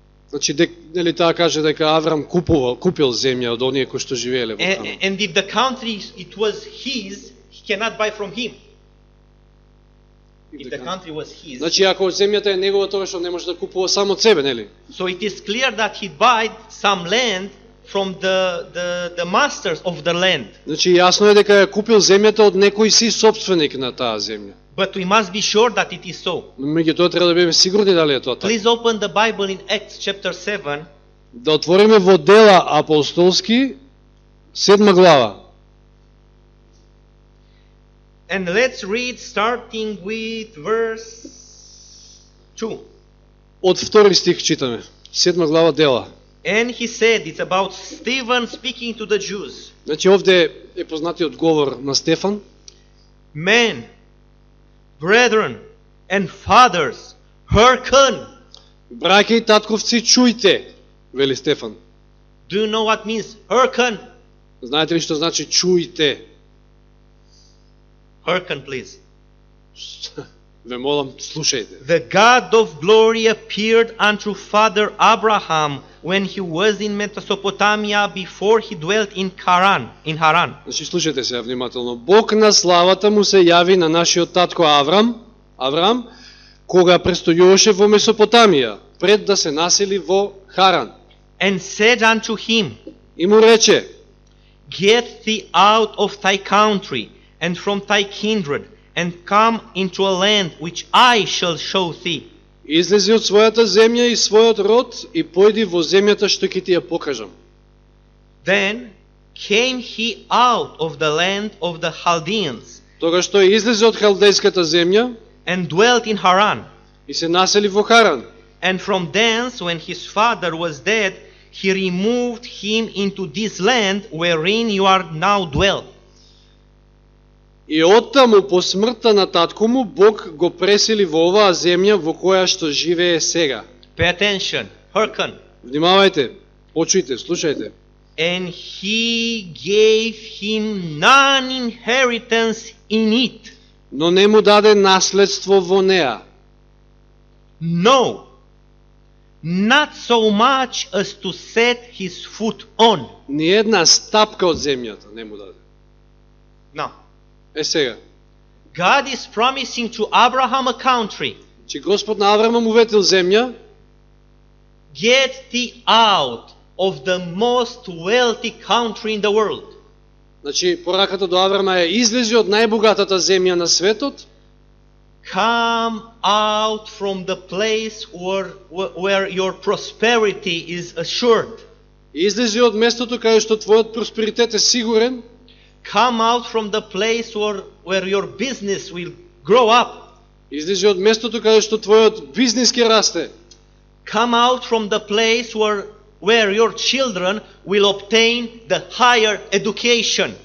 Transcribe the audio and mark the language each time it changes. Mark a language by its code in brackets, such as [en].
[mk] значи нели таа каже дека Аврам купил земја од оние кои што живееле во Канан. [en] And if the country it was his, he cannot buy from him. If the country was his. [mk] Значи, ако земјата е негова, тоа што не може да купува само од себе, нели? [en] So it is clear that he bought some land from the masters of the land. [mk] Значи, јасно е дека ја купил земјата од некој си собственик на таа земја. [en] But we must be sure that it is so. [mk] Но меѓутоа треба да бидеме сигурни дали е тоа така. [en] Please open the Bible in Acts chapter 7. [mk] Да отвориме во Дела апостолски 7 глава. [en] And let's read starting with verse 2. [mk] Од втори стих читаме. 7 глава Дела. [en] And he said, it's about Stephen speaking to the Jews. [mk] Значи, овде е познатиот говор на Стефан. [en] Men, brethren, and fathers, hearken. [mk] Браќа и татковци, чујте, вели Стефан. [en] Do you know what means hearken? [mk] Знаете ли што значи чујте? [en] Hearken, please. [mk] Ве молам, слушајте. [en] The God of glory appeared unto Father Abraham when he was in Mesopotamia before he dwelt in Haran. [mk] Значи, слушајте се внимателно. Бог на славата му се јави на нашиот татко Аврам, кога престојуваше во Месопотамија, пред да се насели во Харан. [en] And said unto him, [mk] И му рече, [en] Get thee out of thy country and from thy kindred, and come into a land which I shall show thee. [mk] излези од својата земја и својот род и појди во земјата што ќе ти ја покажам. [en] Then came he out of the land of the Chaldeans, [mk] Тогаш тој излезе од халдејската земја [en] and dwelt in Haran. [mk] и се насели во Харан. [en] And from thence, when his father was dead, he removed him into this land wherein you are now dwell. [mk] И оттаму по смртта на татко му Бог го пресели во оваа земја во која што живее сега. [en] Pay attention, hearken. [mk] Внимавајте, почујте, слушајте. [en] And he gave him none inheritance in it. [mk] Но не му даде наследство во неа. [en] No, not so much as to set his foot on. [mk] Ни една стапка од земјата не му даде. [en] Now, [mk] Е сега, [en] God is promising to Abraham a country. [mk] че Господ на Аврама му ветил земја, [en] Get thee out of the most wealthy country in the world. [mk] значи пораката до Аврама е излези од најбогатата земја на светот, [en] Come out from the place where your prosperity is assured. [mk] излези од местото каде што твојот просперитет е сигурен, [en] Come out from the place where your business will grow up. [mk] излези од местото каде што твојот бизнис ќе расте, [en] Come out from the place where your children will obtain the higher education.